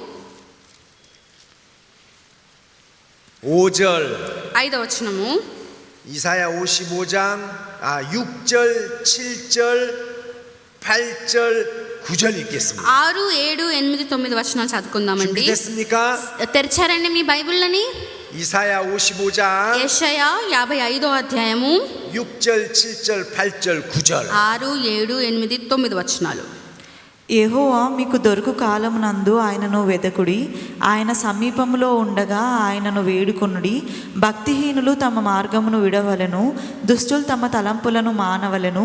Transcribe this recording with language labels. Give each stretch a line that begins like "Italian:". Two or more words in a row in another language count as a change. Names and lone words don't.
Korean: 5절.
Telugu: 5వ వచనము.
Korean: 이사야 55장 6절, 7절, 8절, 9절 읽겠습니다.
Telugu: 6, 7, 8, 9 వచనాలు చదువుకుందామండి.
Korean: 준비됐습니까?
Telugu: తెరిచారండి మీ బైబిళ్ళని?
Korean: 이사야 55장
Telugu: యెషయా 55వ అధ్యాయము
Korean: 6절, 7절, 8절, 9절.
Telugu: 6, 7, 8, 9 వచనాలు. యెహోవా మీకు దొరుకు కాలమునందు ఆయనను వెదకుడి, ఆయన సమీపములో ఉండగా ఆయనను వేడుకొనుడి. భక్తిహీనులు తమ మార్గమును విడవలెను, దుష్టులు తమ తలంపులను మానవలెను.